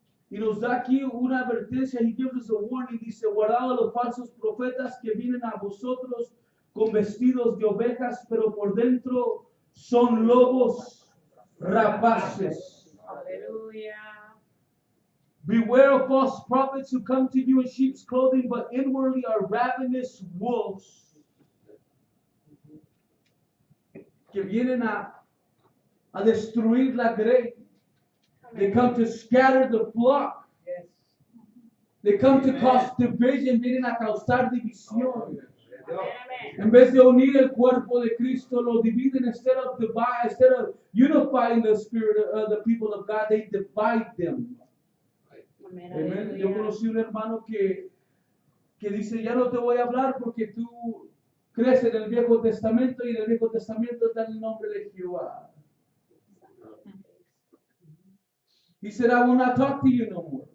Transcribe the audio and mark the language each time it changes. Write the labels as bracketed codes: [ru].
[es] Y nos da aquí una advertencia. [en] He gives us a warning. [es] Dice, guardad a los falsos profetas que vienen a vosotros con vestidos de ovejas, pero por dentro son lobos rapaces. [en] Hallelujah. Beware of false prophets who come to you in sheep's clothing, but inwardly are ravenous wolves. [es] Que vienen a destruir la grey. [en] They come to scatter the flock. They come to cause division. [es] Vienen a causar división. En vez de unir el cuerpo de Cristo, lo dividen. [en] Instead of unifying the spirit of the people of God, they divide them. Amen. [es] Yo conocí un hermano que dice, ya no te voy a hablar porque tú crees en el Viejo Testamento, y en el Viejo Testamento está el nombre de Jehová. [en] He said, I will not talk to you no more.